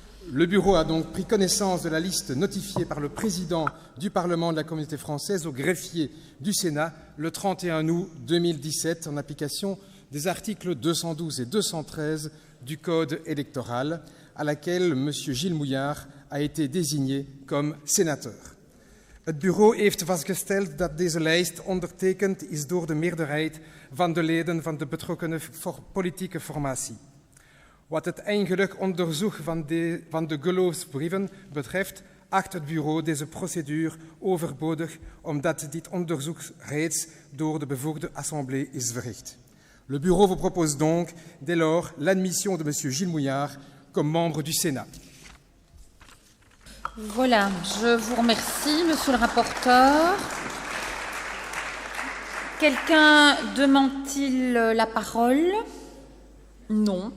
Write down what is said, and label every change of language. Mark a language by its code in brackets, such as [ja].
[fr] Le Bureau a donc pris connaissance de la liste notifiée par le président du Parlement de la Communauté française au greffier du Sénat le 31 août 2017 en application des articles 212 et 213 du Code électoral, à laquelle M. Gilles Mouillard a été désigné comme sénateur. [nl] Het bureau heeft vastgesteld dat deze lijst ondertekend is door de meerderheid van de leden van de betrokken politieke formatie. Wat het eigenlijk onderzoek van de geloofsbrieven betreft, acht het bureau deze procedure overbodig, omdat dit onderzoek reeds door de bevoegde assemblée is verricht. [fr] Le bureau vous propose donc, dès lors, l'admission de M. Gilles Mouillard comme membre du Sénat. Voilà, je vous remercie, Monsieur le rapporteur. Quelqu'un demande-t-il la parole? Non.